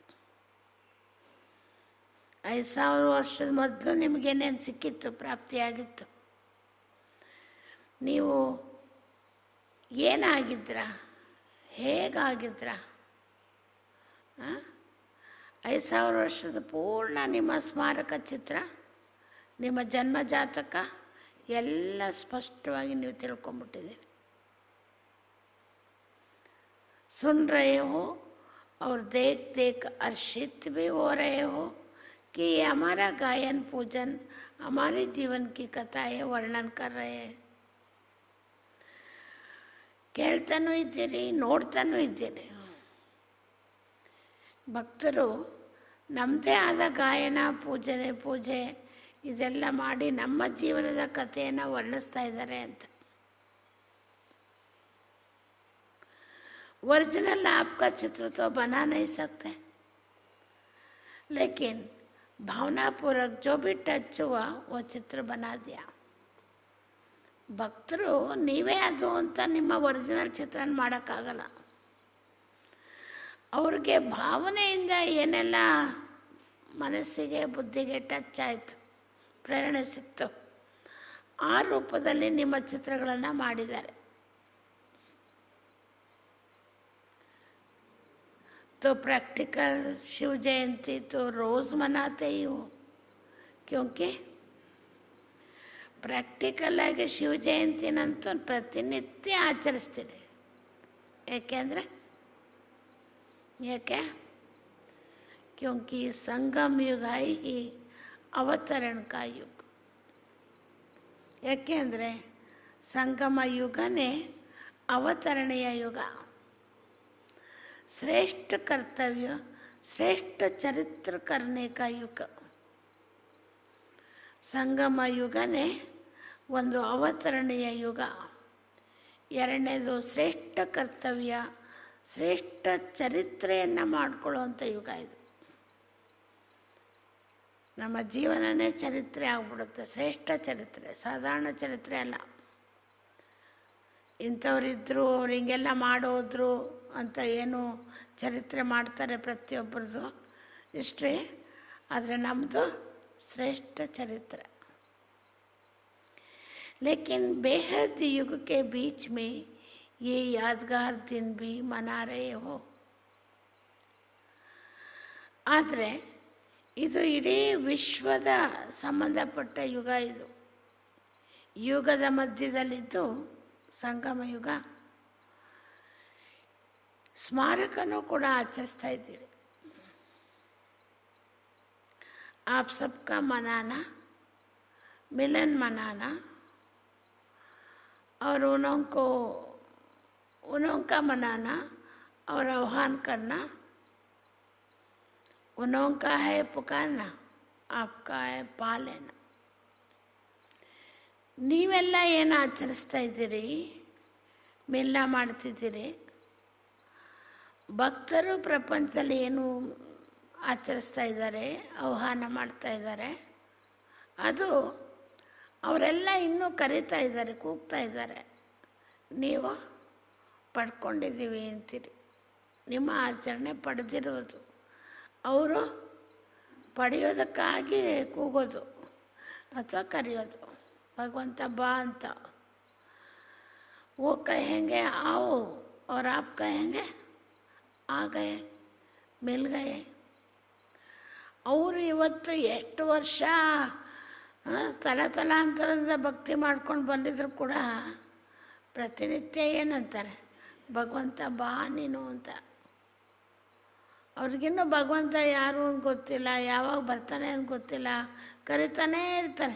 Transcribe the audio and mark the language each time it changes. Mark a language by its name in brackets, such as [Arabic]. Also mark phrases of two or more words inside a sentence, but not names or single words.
[Kannada] 5000 ವರ್ಷದ ಮೊದಲು ನಿಮಗೇನೇನು ಸಿಕ್ಕಿತ್ತು, ಪ್ರಾಪ್ತಿಯಾಗಿತ್ತು, ನೀವು ಏನಾಗಿದ್ರ, ಹೇಗಾಗಿದ್ರ, 5000 ವರ್ಷದ ಪೂರ್ಣ ನಿಮ್ಮ ಸ್ಮಾರಕ ಚಿತ್ರ, ನಿಮ್ಮ ಜನ್ಮ ಜಾತಕ ಎಲ್ಲ ಸ್ಪಷ್ಟವಾಗಿ ನೀವು ತಿಳ್ಕೊಂಬಿಟ್ಟಿದ್ದೀರಿ. [Hindi] सुन रहे हो और देख देख हर्षित भी हो रहे हो कि ये हमारा गायन पूजन हमारे जीवन की कथाएं वर्णन कर रहे हैं. [Kannada] ಕೇಳ್ತಾನೂ ಇದ್ದೀರಿ, ನೋಡ್ತಾನೂ ಇದ್ದೀರಿ. ಭಕ್ತರು ನಮ್ಮದೇ ಆದ ಗಾಯನ, ಪೂಜೆ ಇದೆಲ್ಲ ಮಾಡಿ ನಮ್ಮ ಜೀವನದ ಕಥೆಯನ್ನು ವರ್ಣಿಸ್ತಾ ಇದ್ದಾರೆ ಅಂತ. [Hindi] ओरिजिनल आपका चित्र तो बना नहीं सकते, लेकिन भावनापूर्वक जो भी टच हुआ वो चित्र बना दिया. [Kannada] ಭಕ್ತರು ನೀವೇ ಅದು ಅಂತ ನಿಮ್ಮ ಒರಿಜಿನಲ್ ಚಿತ್ರಣ ಮಾಡೋಕ್ಕಾಗಲ್ಲ. ಅವ್ರಿಗೆ ಭಾವನೆಯಿಂದ ಏನೆಲ್ಲ ಮನಸ್ಸಿಗೆ ಬುದ್ಧಿಗೆ ಟಚ್ ಆಯಿತು, ಪ್ರೇರಣೆ ಸಿಕ್ತು, ಆ ರೂಪದಲ್ಲಿ ನಿಮ್ಮ ಚಿತ್ರಗಳನ್ನು ಮಾಡಿದ್ದಾರೆ. [Hindi] तो प्रैक्टिकल शिव जयंती तो रोज़ मनाते ही हो, क्योंकि [Kannada] ಪ್ರಾಕ್ಟಿಕಲ್ ಆಗಿ ಶಿವ ಜಯಂತಿನಂತೂ ಪ್ರತಿನಿತ್ಯ ಆಚರಿಸ್ತೀರಿ. [Hindi] ಏಕೆಂದರೆ क्योंकि संगम युग है ही अवतरण का युग. [Kannada] ಏಕೆಂದರೆ ಸಂಗಮ ಯುಗನೇ ಅವತರಣೆಯ ಯುಗ. [Hindi] श्रेष्ठ कर्तव्य, श्रेष्ठ चरित्र करने का युग. [Kannada] ಸಂಗಮ ಯುಗನೇ ಒಂದು ಅವತರಣೆಯ ಯುಗ. ಎರಡನೇದು ಶ್ರೇಷ್ಠ ಕರ್ತವ್ಯ, ಶ್ರೇಷ್ಠ ಚರಿತ್ರೆಯನ್ನು ಮಾಡಿಕೊಳ್ಳುವಂಥ ಯುಗ ಇದು. ನಮ್ಮ ಜೀವನನೇ ಚರಿತ್ರೆ ಆಗ್ಬಿಡುತ್ತೆ, ಶ್ರೇಷ್ಠ ಚರಿತ್ರೆ, ಸಾಧಾರಣ ಚರಿತ್ರೆ ಅಲ್ಲ. ಇಂಥವರಿದ್ದರು, ಅವ್ರು ಹಿಂಗೆಲ್ಲ ಮಾಡೋದ್ರು ಅಂತ ಏನು ಚರಿತ್ರೆ ಮಾಡ್ತಾರೆ ಪ್ರತಿಯೊಬ್ಬರದು ಹಿಸ್ಟ್ರಿ, ಆದರೆ ನಮ್ಮದು [Hindi] श्रेष्ठ चरित्र. लेकिन बेहद युग के बीच में ये यादगार दिन भी मना रहे हो. [Kannada] ಆದರೆ ಇದು ಇಡೀ ವಿಶ್ವದ ಸಂಬಂಧಪಟ್ಟ ಯುಗ. ಇದು ಯುಗದ ಮಧ್ಯದಲ್ಲಿದ್ದು ಸಂಗಮ ಯುಗ. ಸ್ಮಾರಕನೂ ಕೂಡ ಆಚರಿಸ್ತಾ ಇದ್ದೀರಿ. [Hindi] आप सबका मनाना, मिलन मनाना और उनका मनाना और आह्वान करना, उनका है पुकारना, आपका है पा लेना. [Kannada] ನೀವೆಲ್ಲ ಏನು ಆಚರಿಸ್ತಾ ಇದ್ದೀರಿ, ಮಿಲನ ಮಾಡ್ತಿದ್ದೀರಿ. ಭಕ್ತರು ಪ್ರಪಂಚದಲ್ಲಿ ಏನು ಆಚರಿಸ್ತಾ ಇದ್ದಾರೆ, ಆಹ್ವಾನ ಮಾಡ್ತಾ ಇದ್ದಾರೆ, ಅದು ಅವರೆಲ್ಲ ಇನ್ನೂ ಕರೀತಾ ಇದ್ದಾರೆ, ಕೂಗ್ತಾ ಇದ್ದಾರೆ. ನೀವು ಪಡ್ಕೊಂಡಿದ್ದೀವಿ ಅಂತೀರಿ. ನಿಮ್ಮ ಆಚರಣೆ ಪಡೆದಿರೋದು, ಅವರು ಪಡೆಯೋದಕ್ಕಾಗಿ ಕೂಗೋದು ಅಥವಾ ಕರೆಯೋದು. ಭಗವಂತ ಬಾ ಅಂತ. [Hindi] वो कहेंगे आओ और आप कहेंगे आ गए, मिल गए. [Kannada] ಅವರು ಇವತ್ತು ಎಷ್ಟು ವರ್ಷ ತಲಾಂತರದಿಂದ ಭಕ್ತಿ ಮಾಡ್ಕೊಂಡು ಬಂದಿದ್ರು ಕೂಡ ಪ್ರತಿನಿತ್ಯ ಏನಂತಾರೆ, ಭಗವಂತ ಬಾ ನೀನು ಅಂತ. ಅವ್ರಿಗಿನ್ನೂ ಭಗವಂತ ಯಾರು ಅಂತ ಗೊತ್ತಿಲ್ಲ, ಯಾವಾಗ ಬರ್ತಾನೆ ಅಂತ ಗೊತ್ತಿಲ್ಲ, ಕರಿತಾನೇ ಇರ್ತಾರೆ.